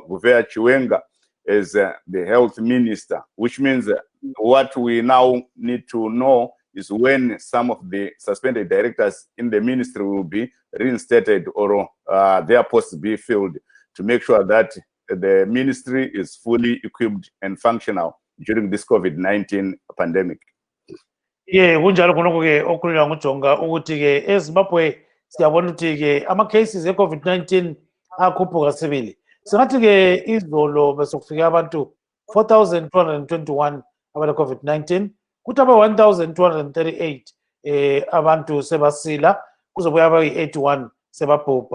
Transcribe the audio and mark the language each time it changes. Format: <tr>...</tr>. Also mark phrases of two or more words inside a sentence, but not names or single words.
<en>Guvea Chiwenga as the health minister, which means what we now need to know is when some of the suspended directors in the ministry will be reinstated or their posts be filled to make sure that the ministry is fully equipped and functional during this COVID-19 pandemic. Yeah,</en> <nd>kunjalo khonoko-ke okhulunywa nguJonga ukuthi-ke eZimbabwe siyabona ukuthi-ke ama-cases e-COVID-19 akhuphuka sibili. Singathi-ke izolo besokufike abantu 4,221 abale-COVID-19, kuthi aba-1,238 abantu sebasila, kuzobuya abayi-81 sebabhubha.</nd>